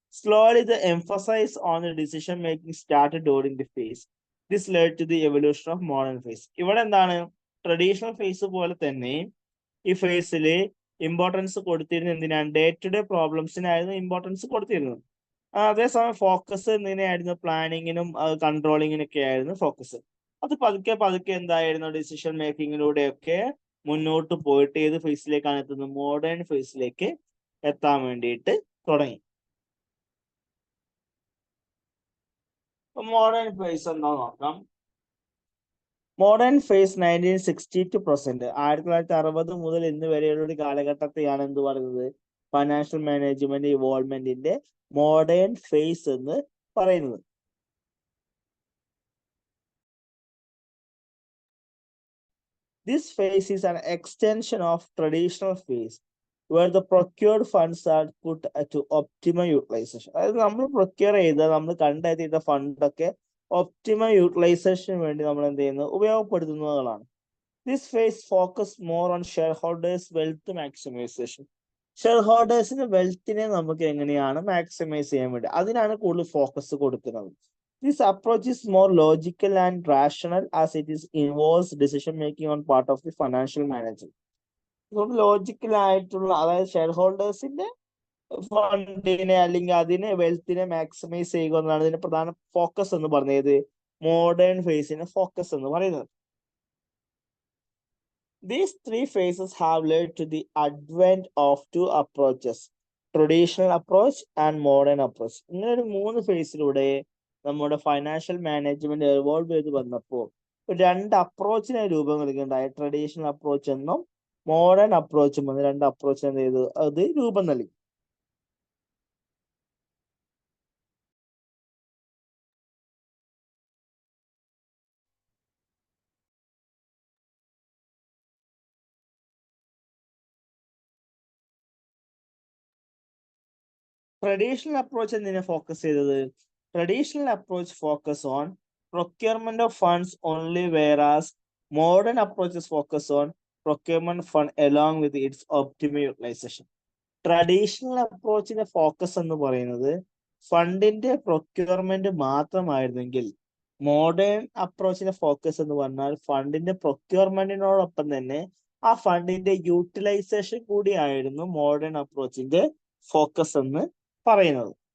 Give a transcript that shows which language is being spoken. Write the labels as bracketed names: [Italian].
[English] Slowly the emphasis on the decision making started during the phase. This led to the evolution of modern phase. [Malayalam] ഇവിടെ എന്താണ് traditional face പോലെ തന്നെ ഈ ഫേസിൽ importance കൊടുത്തിരുന്നത് എന്തിനാണ്? ഡേ ടു ഡേ പ്രോബ്ലംസിനായിരുന്നു ഇമ്പോർട്ടൻസ് കൊടുത്തിരുന്നത്. അതേസമയം ഫോക്കസ് എന്തിനായിരുന്നു? പ്ലാനിങ്ങിനും കൺട്രോളിങ്ങിനൊക്കെ ആയിരുന്നു ഫോക്കസ്. അത് പതുക്കെ പതുക്കെ എന്തായിരുന്നു? ഡിസിഷൻ മേക്കിങ്ങിലൂടെയൊക്കെ മുന്നോട്ട് പോയിട്ട് ഏത് ഫേസിലേക്കാണ് എത്തുന്നത്? മോഡേൺ ഫേസിലേക്ക് എത്താൻ വേണ്ടിയിട്ട് തുടങ്ങി. മോഡേൺ ഫേസ് എന്താ നോക്കാം. മോഡേൺ ഫേസ് 1960 പ്രസന്റ്, 1960 മുതൽ ഇന്ന് വരെയുള്ള ഒരു കാലഘട്ടത്തെയാണ് എന്ത് പറയുന്നത്? ഫൈനാൻഷ്യൽ മാനേജ്മെന്റ് ഇവോൾവ്മെന്റിന്റെ മോഡേൺ ഫേസ് എന്ന് പറയുന്നത്. [English] This phase is an extension of traditional phase where the procured funds are put to optimum utilization. [Malayalam] അതായത് നമ്മൾ പ്രൊക്യൂർ ചെയ്ത, നമ്മൾ കണ്ടെത്തിയ ഫണ്ടൊക്കെ ഒപ്റ്റിമം യൂട്ടിലൈസേഷന് വേണ്ടി നമ്മൾ എന്ത് ചെയ്യുന്നു? ഉപയോഗപ്പെടുത്തുന്നതാണ്. [English] This phase focus more on shareholders wealth maximisation. [Malayalam] Share ഹോൾഡേഴ്സിന്റെ വെൽത്തിനെ നമുക്ക് എങ്ങനെയാണ് മാക്സിമൈസ് ചെയ്യാൻ വേണ്ടി, അതിനാണ് കൂടുതൽ ഫോക്കസ് കൊടുക്കുന്നത്. [English] This approach is more logical and rational as it is involves decision making on part of the financial manager. [Malayalam] Logical ആയിട്ടുള്ള, അതായത് share ഹോൾഡേഴ്സിന്റെ ഫണ്ടിനെ അല്ലെങ്കിൽ അതിനെ വെൽത്തിനെ മാക്സിമൈസ് ചെയ്യുക എന്നതാണ് ഇതിന്റെ പ്രധാന ഫോക്കസ് എന്ന് പറഞ്ഞത്. മോഡേൺ ഫേസിന്റെ ഫോക്കസ് എന്ന് പറയുന്നത്. [English] These three phases have led to the advent of two approaches, traditional approach and modern approach. [Malayalam] ഇങ്ങനെ ഒരു 3 ഫേസിലൂടെ നമ്മുടെ ഫൈനാൻഷ്യൽ മാനേജ്മെന്റ് എവോൾവ് ചെയ്ത് വന്നപ്പോൾ രണ്ട് അപ്രോച്ചിനെ രൂപം നൽകുന്നുണ്ടായി. ട്രഡീഷണൽ അപ്രോച്ച് എന്നും മോഡേൺ അപ്രോച്ചും എന്ന രണ്ട് അപ്രോച്ച് എന്ത് ചെയ്തു? അത് രൂപം നൽകി. ട്രഡീഷണൽ അപ്രോച്ച് എന്തിനെ ഫോക്കസ് ചെയ്തത്? [English] Traditional approach focus on procurement of funds only, whereas modern approaches focus on procurement fund along with its optimal utilization. [Malayalam] Traditional അപ്രോച്ചിന്റെ focus എന്ന് പറയുന്നത് ഫണ്ടിന്റെ പ്രൊക്യൂർമെന്റ് മാത്രമായിരുന്നെങ്കിൽ മോഡേൺ അപ്രോച്ചിന്റെ ഫോക്കസ് എന്ന് പറഞ്ഞാൽ ഫണ്ടിന്റെ പ്രൊക്യൂർമെന്റിനോടൊപ്പം തന്നെ ആ ഫണ്ടിന്റെ യൂട്ടിലൈസേഷൻ കൂടിയായിരുന്നു മോഡേൺ അപ്രോച്ചിന്റെ ഫോക്കസ് എന്ന് പറയുന്നത്.